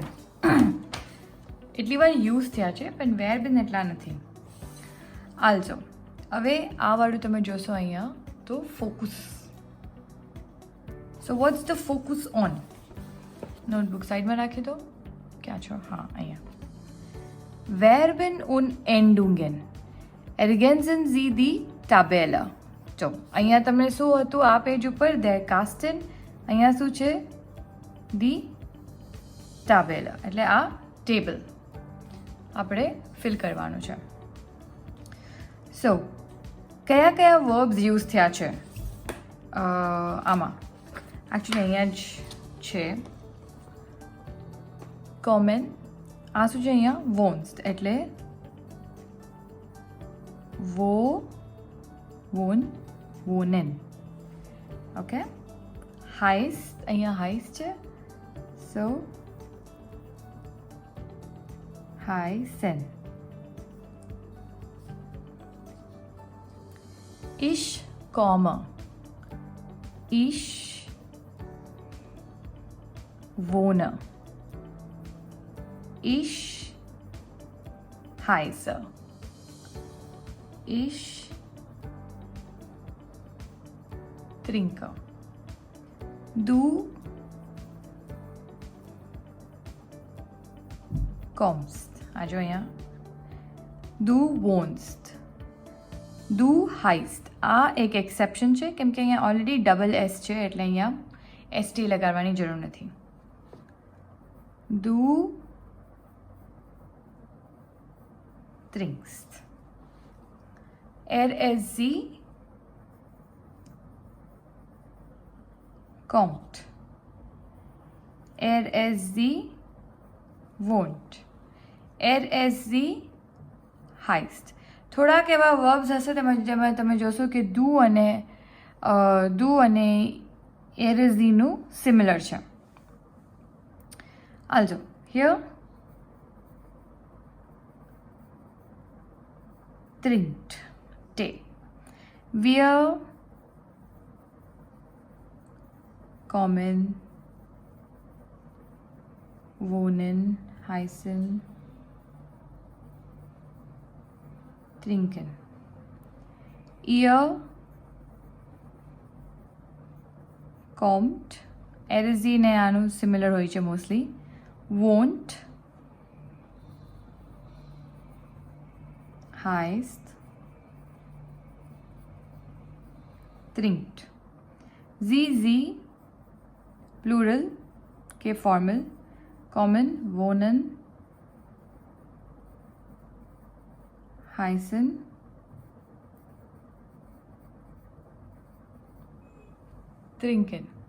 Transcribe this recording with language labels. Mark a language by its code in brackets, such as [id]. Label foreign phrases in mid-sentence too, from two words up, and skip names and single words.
[gu] એટલી વાર યુઝ થયા છે પણ Verben એટલા નથી. આલ્સો હવે આ વાળું તમે જોશો અહીંયા તો ફોકસ. [en] So what's the focus on? [gu] નોટબુક સાઈડમાં રાખી દો. ક્યાં છો? હા, અહીંયા. [de] Verben und Endungen ergänzen Sie die Tabelle. [gu] જો અહીંયા તમને શું હતું આ પેજ ઉપર? [de] der Kasten. [gu] અહીંયા શું છે? [de] die Tabelle, [gu] એટલે આ ટેબલ આપણે ફિલ કરવાનું છે. સો કયા કયા વર્બ્સ યુઝ થયા છે આમાં? એકચ્યુઅલી અહીંયા જ છે કોમેન. આ શું છે અહીંયા? વોન્સ, એટલે wohnen. ઓકે. હાઈસ્ટ, અહીંયા હાઈસ્ટ છે, સો heißen. [de] Ich komme. Ich wohne. Ich heiße. Ich trinke. Du kommst. [gu] આ જો અહીંયા [de] du wohnst. du heißt. [gu] આ એક એક્સેપ્શન છે કેમ કે અહીંયા ઓલરેડી [en] double s [gu] છે એટલે અહીંયા એસટી લગાડવાની જરૂર નથી. [de] du trinkst. sie kommt. sie wohnt. sie heißt. [gu] થોડાક એવા વર્બ્સ હશે જેમાં તમે જોશો કે ડુ અને એરેઝીનું સિમિલર છે. [en] Also, here trinkt, te. [de] Wir kommen, wohnen, heißen, trinken. Ihr kommt, [gu] એરેઝી ને આનું સિમિલર હોય છે મોસ્ટલી. [de] Wohnt, heißt, trinkt. Sie, plural, के formal, kommen, wohnen, heißen, trinken.